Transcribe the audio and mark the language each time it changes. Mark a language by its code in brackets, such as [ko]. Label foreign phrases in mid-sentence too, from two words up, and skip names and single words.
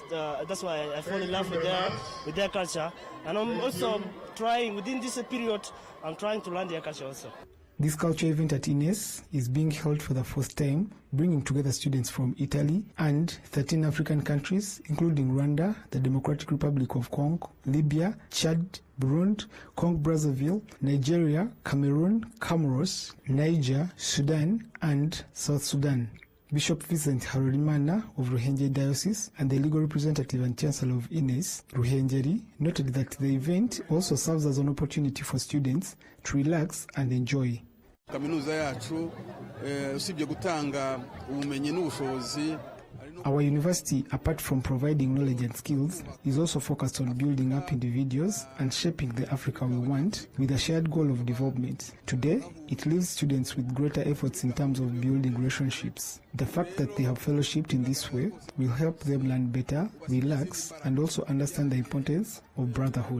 [en] That's why I fall in love with their culture. And I'm also trying, within this period, I'm trying to learn their culture also. This culture event at Ines is being held for the first time, bringing together students from Italy and 13 African countries, including Rwanda, the Democratic Republic of Congo, Libya, Chad, Burundi, Congo-Brazzaville, Nigeria, Cameroon, Comoros, Niger, Sudan, and South Sudan. Bishop Vincent Harorimana of Ruhengeri Diocese and the legal representative and chancellor of Ines, Ruhengeri, noted that the event also serves as an opportunity for students to relax and enjoy. [rw] Kaminuza yacu usibye gutanga ubumenyi n'ubushobozi. [en] Our university, apart from providing knowledge and skills, is also focused on building up individuals and shaping the Africa we want with a shared goal of development. Today, it leaves students with greater efforts in terms of building relationships. The fact that they have fellowshipped in this way will help them learn better, relax, and also understand the importance of brotherhood.